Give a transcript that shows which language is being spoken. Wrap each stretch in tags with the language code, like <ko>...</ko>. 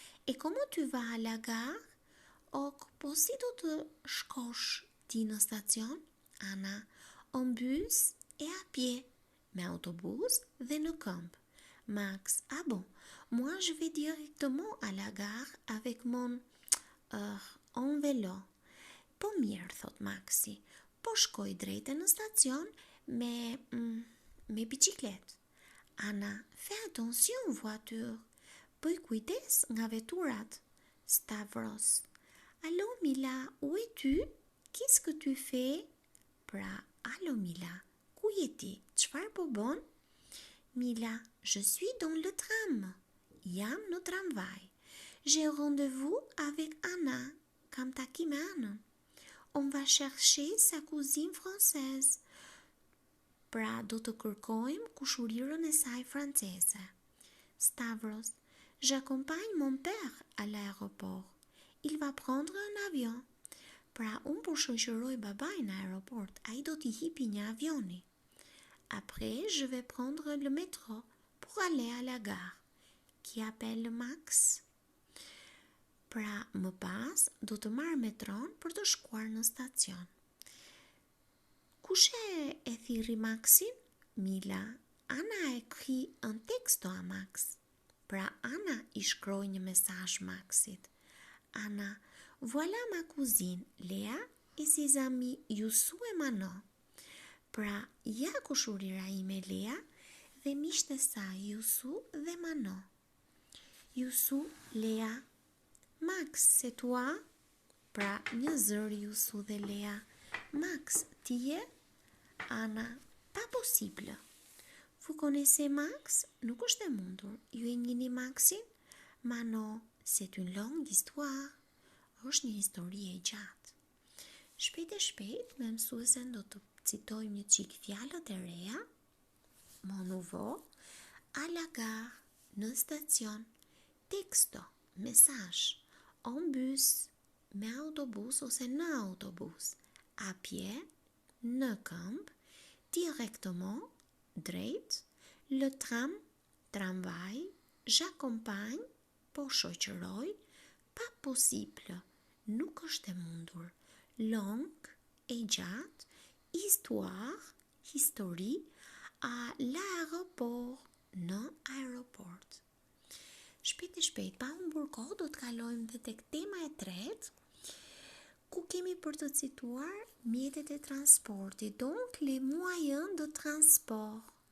<fr>E comment tu vas à la gare?</fr> <sq>Ok, po si do të shkosh ti në stacion?</sq> <fr>Ana, en bus et à pied,</fr> <sq>me autobus dhe në këmbë.</sq> <fr>Max, ah bon, moi je vais directement à la gare avec mon en vélo.</fr> <sq>Po mirë, thot Maxi, po shkoj drejt në stacion me biciklet. Ana,</sq> <fr>fais attention voiture,</fr> <sq>bëj kujdes nga veturat.</sq> <fr>Stavros, allo Mila, où es-tu? Qu'est-ce que tu fais?</fr> <sq>Pra, allo Mila, ku je ti? Çfarë po bën?</sq> <fr>Mila, je suis dans le tram.</fr> <sq>Jam në tramvaj.</sq> <fr>J'ai rendez-vous avec Anna,</fr> <sq>kam takim me Anën.</sq> <fr>On va chercher sa cousine française.</fr> <sq>Pra do të kërkojmë kushurirën e saj franceze.</sq> <fr>Stavros, j'accompagne mon père à l'aéroport. Il va prendre un avion.</fr> <sq>Pra unë po shoqëroj babaj në aeroport, a I do t'i hipi një avioni.</sq> <fr>Après, je vais prendre le métro pour aller à la gare. Qui appelle Max?</fr> <sq>Pra më pas, do të marr metron për të shkuar në stacion. Kush e thirri Maxin?</sq> <fr>Mila, Anna a écrit un texto à Max.</fr> <sq>Pra Anna I shkroi një mesazh Maxit.</sq> <fr>Anna, voilà ma cousine Léa et ses amis Yusu et Manon.</fr> <sq>Pra ja kushurira ime Léa dhe miqtë e saj Yusu dhe Manon.</sq> <fr>Yusu, Léa, Max, c'est toi?</fr> <sq>Pra një zër Yusu dhe Léa. Max, ti je?</sq> <fr>Anna, pas possible. Vous connaissez Max?</fr> <sq>Nuk është e mundur. Ju e njihni Maxin?</sq> <fr>Manon, c'est une longue histoire.</fr> <sq>Është një histori e gjatë. Shpejt e shpejt, me mësuesen do të citojmë një çik fjalët e reja.</sq> <fr>Mon nouveau, à la gare, në stacion, texto, mesazh, en bus,</fr> <sq>me autobus ose në autobus, à pied, në këmbë, directement, drejt, le tram, tramvaj, j'accompagne, po shoqëroj, pas possible, nuk është e mundur, long, e gjatë, histoire, histori, à l'aéroport, në aeroport. Shpejt e shpejt, pa humbur kohë, do të kalojmë dhe tek tema e tretë, ku kemi për të cituar mjetet e transportit.</sq> <fr>Donc, les moyens de transport.</fr>